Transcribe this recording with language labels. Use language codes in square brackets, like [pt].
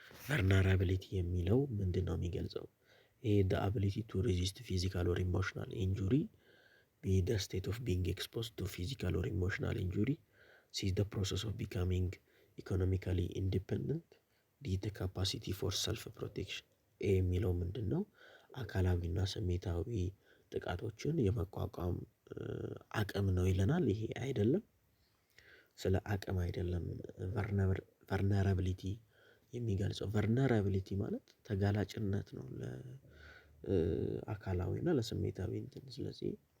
[am] ቨርነራቢሊቲ የሚለው ምንድን ነው የሚገልጸው? [en] ይሄ the ability to resist physical or emotional injury, be the state of being exposed to physical or emotional injury, see the process of becoming economically independent, ዲ the capacity for self protection። [am] ይሄ የሚለው ምንድን ነው? አካላዊና ስሜታዊ ጥቃቶችን የመቋቋም አቅም ነው ይለናል። ይሄ አይደለም፣ ስለ አቅም አይደለም። ቨርነራቢሊቲ የሚገልጸው ቨርነራቢሊቲ ማለት ተጋላጭነት ነው ለአካላዊና ለስሜታዊ እንትን። ስለዚህ